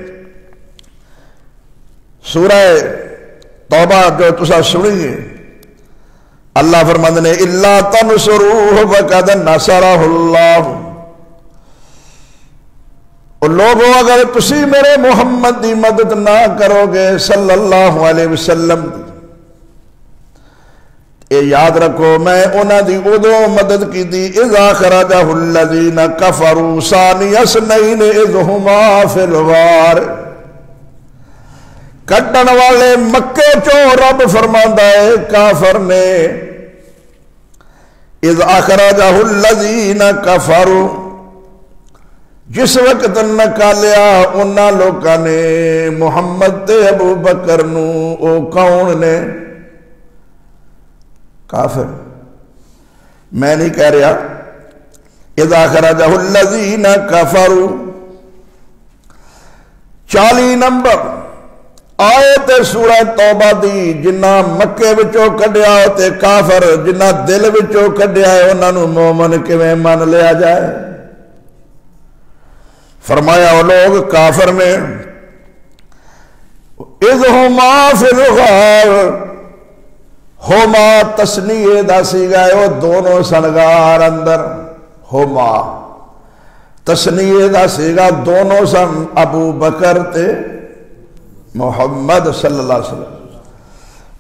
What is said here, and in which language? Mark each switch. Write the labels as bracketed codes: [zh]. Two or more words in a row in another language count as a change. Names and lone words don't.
[pa] سورہ توبہ جو تسا سنیے، اللہ فرماندے نے [ar] الا تنصروہ فقد نصرہ اللہ، [pa] اور لوگوں اگر تسی میرے محمد دی مدد نہ کرو گے [ar] صلی اللہ علیہ وسلم، [pa] اے یاد رکھو میں انہاں دی ادو مدد کی دی [ar] اذا خرجہ الذین کفروا ثانی اثنین اذ ہما فی الغار، [pa] کٹن والے مکے چو رب فرماندا ہے کافر نے [ar] اذ اخرجہ الذین کفروا، [pa] جس وقت نکالیا انہاں لوکاں نے محمد تے ابو بکر نو، او کون نے؟ کافر۔ میں نہیں کہہ رہا، [ar] اذ اخرجہ الذین کفروا [pa] 40 نمبر آیت سورہ توبہ دی، جنہ مکے وچوں کڈیا تے کافر جنہ دل وچوں کڈیا ہے انہاں نو مومن کیویں من لیا جائے؟ فرمایا وہ لوگ کافر نے [ar] اذ ہما فی الغار، [pa] ہما تسنیہ دا سیگا ہے وہ دونوں سنگار اندر، ہما تسنیہ دا سیگا دونوں سن ابو بکر تے محمد [ar] صلی اللہ علیہ وسلم۔